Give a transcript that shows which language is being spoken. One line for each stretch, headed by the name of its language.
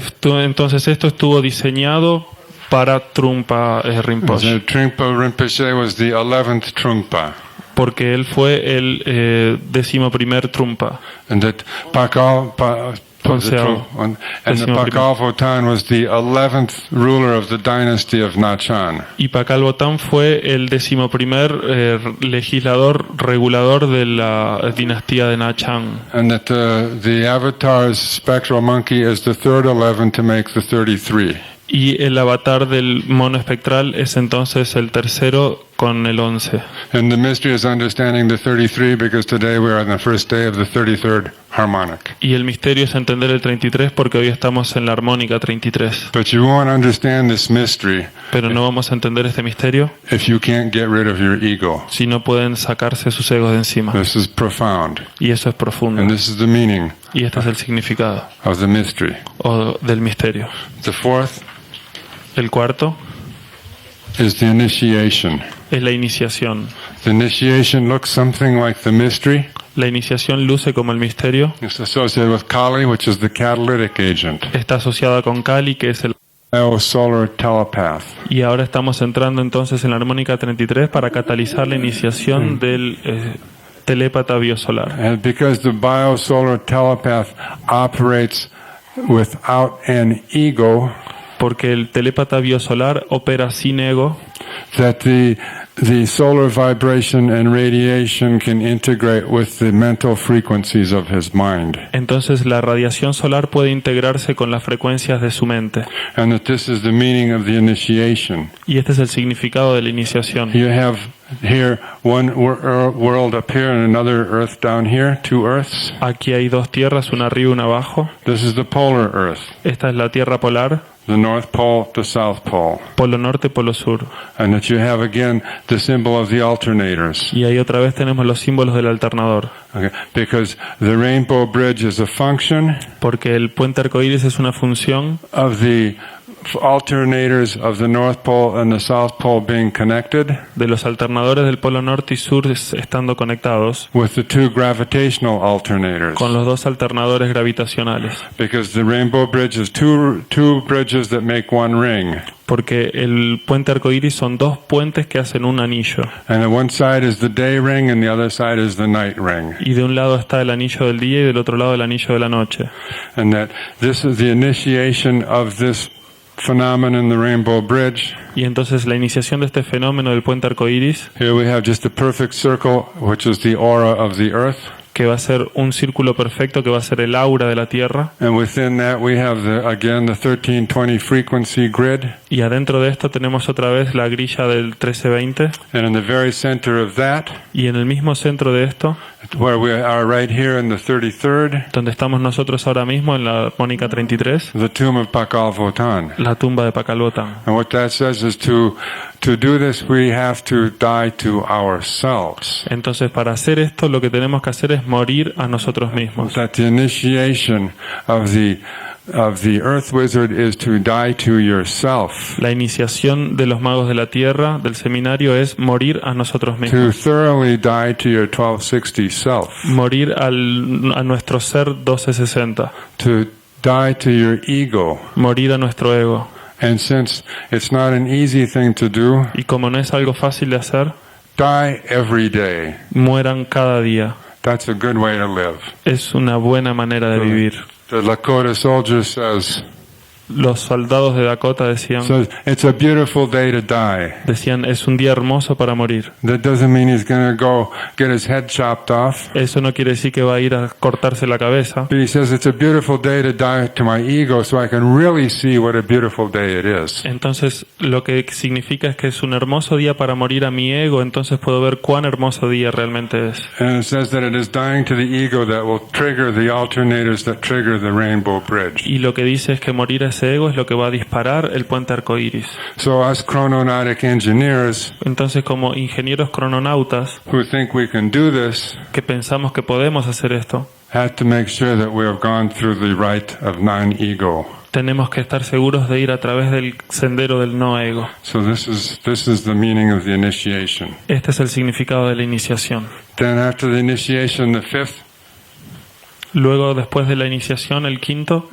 Spanish: Entonces esto estuvo diseñado para Trungpa Rinpoche,
English: Trungpa Rinpoche was the 11th Trungpa.
Spanish: porque él fue el 11º Trungpa.
English: And that Pakal,
Spanish: Onceavo.
English: and the
Spanish: Décimo
English: Pakal Votan was the 11th ruler of the dynasty of Nachan.
Spanish: Y Pakal Botán fue el 11º legislador regulador de la dinastía de Nachan.
English: And that the avatar's spectral monkey is the third 11 to make the 33.
Spanish: Y el avatar del mono espectral es entonces el tercero con el 11.
English: And the mystery is understanding the 33 because today we are on the first day of the 33rd harmonic.
Spanish: Y el misterio es entender el 33 porque hoy estamos en la armónica 33.
English: But you won't understand this mystery
Spanish: Pero no vamos a entender este misterio
English: if you can't get rid of your ego.
Spanish: si no pueden sacarse sus egos de encima.
English: This is profound.
Spanish: Y eso es profundo.
English: And this is the meaning
Spanish: Y este es el significado
English: of the mystery.
Spanish: o del misterio.
English: The fourth
Spanish: El cuarto
English: is the initiation.
Spanish: es la iniciación.
English: The initiation looks something like the mystery.
Spanish: La iniciación luce como el misterio.
English: It's associated with Kali, which is the catalytic agent.
Spanish: Está asociada con Kali, que es el...
English: Solar telepath.
Spanish: Y ahora estamos entrando entonces en la armónica 33 para catalizar la iniciación del telépata biosolar.
English: And because the biosolar telepath operates without an ego,
Spanish: Porque el telépata biosolar opera sin ego,
English: that the solar vibration and radiation can integrate with the mental frequencies of his mind.
Spanish: entonces la radiación solar puede integrarse con las frecuencias de su mente.
English: And that this is the meaning of the initiation.
Spanish: Y este es el significado de la iniciación.
English: You have here one world up here and another earth down here, two earths.
Spanish: Aquí hay dos tierras, una arriba y una abajo.
English: This is the polar earth,
Spanish: Esta es la tierra polar,
English: the North Pole, the South Pole.
Spanish: polo norte, polo sur.
English: And that you have again the symbol of the alternators.
Spanish: Y ahí otra vez tenemos los símbolos del alternador.
English: Okay. Because the rainbow bridge is a function
Spanish: Porque el puente arcoíris es una función
English: of the alternators of the North Pole and the South Pole being connected
Spanish: de los alternadores del polo norte y sur estando conectados
English: with the two gravitational alternators.
Spanish: con los dos alternadores gravitacionales.
English: Because the rainbow bridge is two bridges that make one ring.
Spanish: Porque el puente arcoíris son dos puentes que hacen un anillo.
English: And on one side is the day ring and the other side is the night ring.
Spanish: Y de un lado está el anillo del día y del otro lado el anillo de la noche.
English: And that this is the initiation of this phenomenon, the rainbow bridge.
Spanish: Y entonces la iniciación de este fenómeno del puente arcoíris,
English: Here we have just a perfect circle, which is the aura of the earth.
Spanish: que va a ser un círculo perfecto, que va a ser el aura de la Tierra.
English: And within that we have again the 1320 frequency grid.
Spanish: Y adentro de esto tenemos otra vez la grilla del 1320.
English: And in the very center of that,
Spanish: Y en el mismo centro de esto,
English: where we are right here in the 33rd,
Spanish: donde estamos nosotros ahora mismo en la Mónica 33,
English: the tomb of Pakal Votan.
Spanish: la tumba de Pakalbotan.
English: And what that says is to do this, we have to die to ourselves.
Spanish: Entonces, para hacer esto, lo que tenemos que hacer es morir a nosotros mismos.
English: That the initiation of the earth wizard is to die to yourself.
Spanish: La iniciación de los magos de la tierra, del seminario, es morir a nosotros
English: To
Spanish: mismos.
English: thoroughly die to your 1260 self.
Spanish: Morir a nuestro ser 1260.
English: To die to your ego.
Spanish: Morir a nuestro ego.
English: And since it's not an easy thing to do,
Spanish: Y como no es algo fácil de hacer,
English: die every day.
Spanish: mueran cada día.
English: That's a good way to live.
Spanish: Es una buena manera de vivir.
English: The Lakota soldier says,
Spanish: Los soldados de Dakota decían,
English: it's a beautiful day to die.
Spanish: es un día hermoso para morir.
English: That doesn't mean he's going to go get his head chopped off.
Spanish: Eso no quiere decir que va a ir a cortarse la cabeza.
English: But he says it's a beautiful day to die to my ego so I can really see what a beautiful day it is.
Spanish: Entonces, lo que significa es que es un hermoso día para morir a mi ego, entonces puedo ver cuán hermoso día realmente es.
English: And it says that it is dying to the ego that will trigger the alternators that trigger the rainbow bridge.
Spanish: Y lo que dice es que morir a ese ego es lo que va a disparar el puente arcoíris.
English: So us chrononautic engineers
Spanish: Entonces, como ingenieros crononautas
English: who think we can do this
Spanish: que pensamos que podemos hacer esto,
English: have to make sure that we have gone through the rite of non-ego.
Spanish: tenemos que estar seguros de ir a través del sendero del no ego.
English: So this is the meaning of the initiation.
Spanish: Este es el significado de la iniciación.
English: Then after the initiation, the fifth
Spanish: Luego, después de la iniciación, el quinto